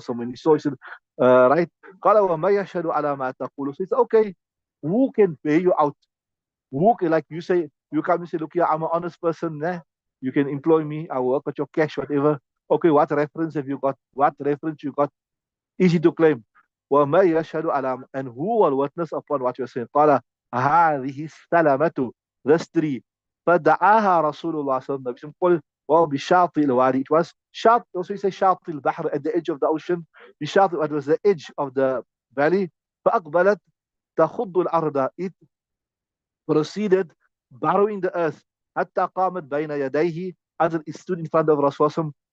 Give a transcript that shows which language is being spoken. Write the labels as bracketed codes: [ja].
[en] So when he saw, he said, right? [ar] قال وما يشهد على ما تقول. [en] So he said, okay, who can pay you out? Who can, like you say, you come and say, look here, I'm an honest person. You can employ me. I will work with your cash, whatever. Okay, what reference have you got? What reference you got? Easy to claim. [ar] وما يشهد على, [en] and who will witness upon what you're saying? [ar] قال هذه السلامة, [en] this tree. [ar] فدعاها رسول الله صلى الله عليه وسلم. Well, بشاطئ الوادي. [en] It was شاطئ, also you say [ar] شاطئ البحر, [en] at the edge of the ocean. بشاطئ, it was the edge of the valley. [ar] فأقبلت تخض الأرض. [en] It proceeded burrowing the earth [ar] حتى قامت بين يديه, [en] until it stood in front of Rasulullah.